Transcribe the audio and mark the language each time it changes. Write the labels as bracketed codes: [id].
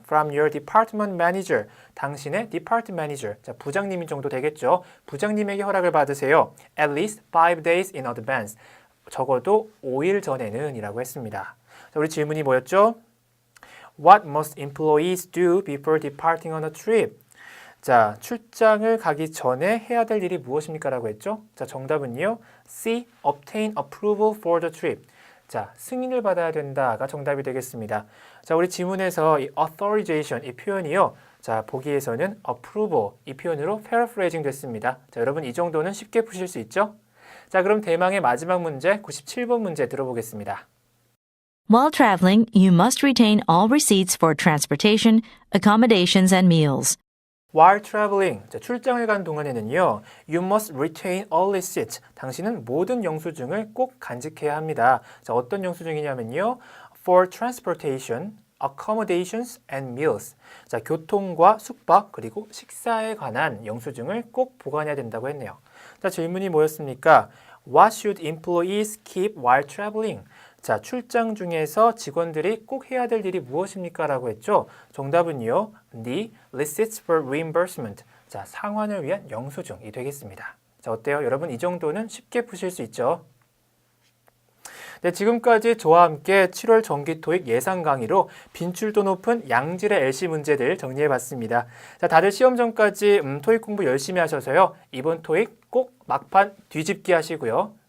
[en] From your department manager. [ko] 당신의 [en] department manager. [ko] 자, 부장님인 정도 되겠죠. 부장님에게 허락을 받으세요. [en] At least 5 days in advance. [ko] 적어도 5일 전에는 이라고 했습니다. 자, 우리 질문이 뭐였죠? [en] What must employees do before departing on a trip? [ko] 자, 출장을 가기 전에 해야 될 일이 무엇입니까? 라고 했죠. 자, 정답은요. C. [en] Obtain approval for the trip. [ko] 자, 승인을 받아야 된다가 정답이 되겠습니다. 자, 우리 지문에서 이 authorization 이 표현이요. 자, 보기에서는 approval 이 표현으로 paraphrasing 됐습니다. 자, 여러분 이 정도는 쉽게 푸실 수 있죠? 자, 그럼 대망의 마지막 문제 97번 문제 들어보겠습니다. [en] While traveling, you must retain all receipts for transportation, accommodations, and meals. While traveling, [ko] 자, 출장을 간 동안에는요, [en] you must retain all receipts. [ko] 당신은 모든 영수증을 꼭 간직해야 합니다. 자, 어떤 영수증이냐면요, [en] for transportation, accommodations and meals. [ko] 자, 교통과 숙박 그리고 식사에 관한 영수증을 꼭 보관해야 된다고 했네요. 자, 질문이 뭐였습니까? [en] What should employees keep while traveling? [ko] 자, 출장 중에서 직원들이 꼭 해야 될 일이 무엇입니까? 라고 했죠. 정답은요, [en] the receipts for reimbursement. [ko] 자, 상환을 위한 영수증이 되겠습니다. 자, 어때요? 여러분 이 정도는 쉽게 푸실 수 있죠? 네, 지금까지 저와 함께 7월 정기 토익 예상 강의로 빈출도 높은 양질의 LC 문제들 정리해봤습니다. 자, 다들 시험 전까지 토익 공부 열심히 하셔서요. 이번 토익 꼭 막판 뒤집기 하시고요.